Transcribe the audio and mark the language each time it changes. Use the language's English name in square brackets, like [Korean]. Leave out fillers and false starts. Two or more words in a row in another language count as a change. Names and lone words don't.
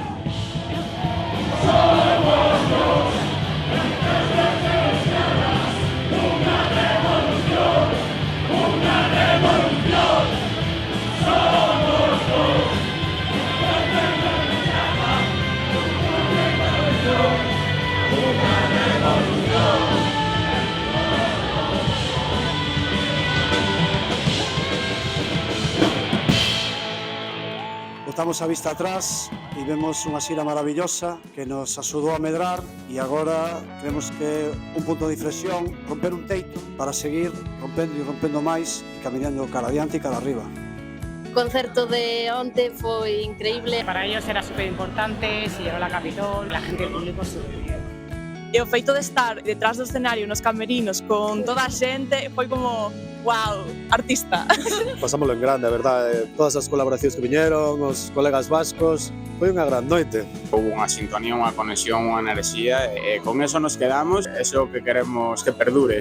[Galician] Botamos a vista atrás e vemos unha xira maravillosa que nos axudou a medrar e agora creemos que un punto de inflexión, romper un teito para seguir rompendo e rompendo máis e caminando cara adiante e cara arriba. O concerto de onte foi increíble. [Spanish] Para ellos era súper importante, se llenó la Capitol, la gente del público súper bien. [Galician] E o feito de estar detrás do escenario nos camerinos con toda a xente foi como, wow, artista. Pasámoslo en grande, a verdade, todas as colaboracións que viñeron, os colegas vascos, foi unha gran noite. Houve unha sintonía, unha conexión, unha enerxía e con eso nos quedamos, eso que queremos que perdure.